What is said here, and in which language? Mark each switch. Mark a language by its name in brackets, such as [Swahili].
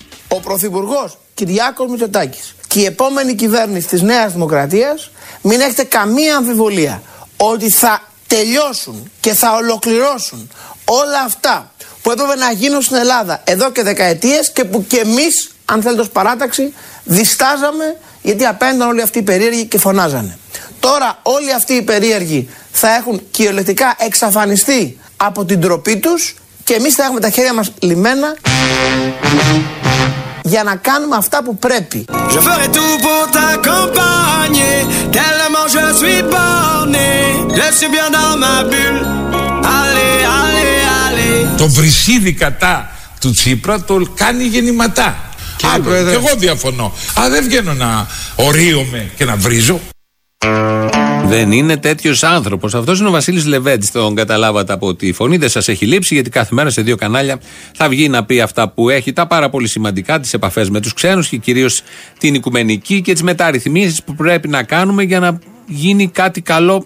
[Greek] Ο Πρωθυπουργός Κυριάκος Μητσοτάκης και η επόμενη κυβέρνηση της Νέας Δημοκρατίας, μην έχετε καμία αμφιβολία ότι θα τελειώσουν και θα ολοκληρώσουν όλα αυτά που έπρεπε να γίνουν στην Ελλάδα εδώ και δεκαετίες και που και εμείς, αν θέλετε ως παράταξη, διστάζαμε, γιατί απέναντι όλοι αυτοί οι περίεργοι και φωνάζανε. Τώρα όλοι αυτοί οι περίεργοι θα έχουν κυριολεκτικά εξαφανιστεί από την ντροπή τους και εμείς θα έχουμε τα χέρια μας λυμμένα για να κάνουμε αυτά που πρέπει. [French] Je ferai tout pour t'accompagner, tellement je suis borné, je suis bien dans ma bulle, allez, allez, allez. [Greek] Το βρυσίδι κατά του Τσίπρα το κάνει γεννηματά. Και εγώ διαφωνώ. Α, δεν βγαίνω να ορίομαι και να βρίζω. Δεν είναι τέτοιος άνθρωπος. Αυτός είναι ο Βασίλης Λεβέντης. Τον καταλάβατε από τη φωνή. Δεν σας έχει λείψει, γιατί κάθε μέρα σε δύο κανάλια θα βγει να πει αυτά που έχει, τα πάρα πολύ σημαντικά, τις επαφές με τους ξένους και κυρίως την οικουμενική και τις μεταρρυθμίσεις που πρέπει να κάνουμε για να γίνει κάτι καλό.